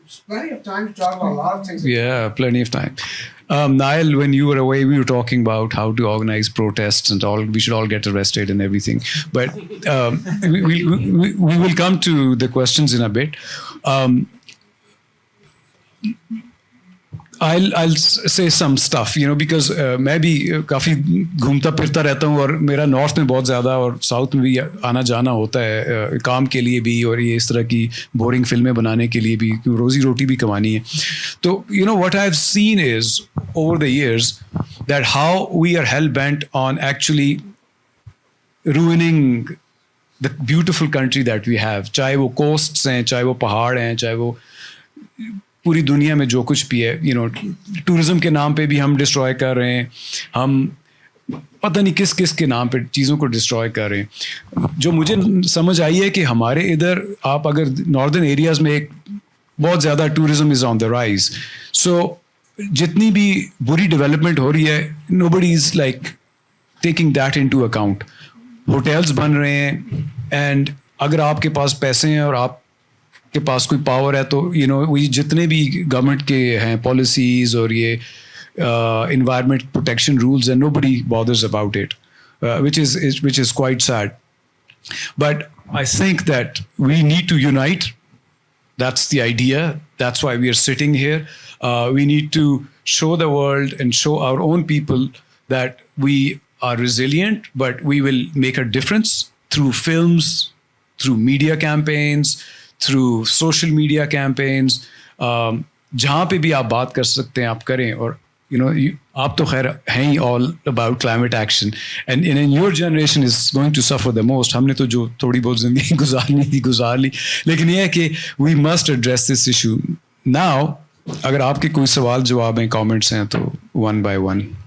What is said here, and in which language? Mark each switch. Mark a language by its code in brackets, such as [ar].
[en] Plenty of time to talk about a lot of things. Yeah, plenty of time. Niall, when you were away, we were talking about how to organize protests and all. We should all get arrested and everything. But we will come to the questions in a bit. I'll say some stuff, because [ur] میں بھی کافی گھومتا پھرتا رہتا ہوں, اور میرا north میں بہت زیادہ اور ساؤتھ میں بھی آنا جانا ہوتا ہے, کام کے لیے بھی اور یہ اس طرح کی بورنگ فلمیں بنانے کے لیے بھی, روزی روٹی بھی کمانی ہے. [en] تو what I have seen is over the years that how we are hell bent on actually ruining the beautiful country that we have, [ur] چاہے وہ کوسٹس ہیں, چاہے وہ پہاڑ ہیں, چاہے وہ پوری دنیا میں جو کچھ بھی ہے. ٹورزم کے نام پہ بھی ہم ڈسٹرائے کر رہے ہیں, ہم پتہ نہیں کس کس کے نام پہ چیزوں کو ڈسٹرائے کر رہے ہیں. جو مجھے سمجھ آئی ہے کہ ہمارے ادھر آپ اگر ناردرن ایریاز میں ایک بہت زیادہ [en] tourism is on the rise, [ur] سو جتنی بھی بری ڈیولپمنٹ ہو رہی ہے, [en] Nobody is like taking that into account. [ur] Hotels بن رہے ہیں, اینڈ اگر آپ کے پاس پیسے ہیں اور آپ کے پاس کوئی پاور ہے تو وہی جتنے بھی گورنمنٹ کے ہیں پالیسیز اور یہ انوائرمنٹ پروٹیکشن رولز ہیں, [en] nobody bothers about it, which is quite sad. But I think that we need to unite. That's the idea. That's why we are sitting here. We need to show the world and show our own people that we are resilient, but we will make a difference through films, through media campaigns, through social media campaigns. [ur] جہاں پہ بھی آپ بات کر سکتے ہیں آپ کریں. اور آپ تو خیر ہیں ہی [en] all about climate action, and in your generation is going to suffer the most. [ur] ہم نے تو جو تھوڑی بہت زندگی گزارنی تھی گزار لی, لیکن یہ ہے کہ [en] we must address this issue now. [ur] اگر آپ کے کوئی سوال جواب ہیں, کامنٹس ہیں, تو [en] one by one.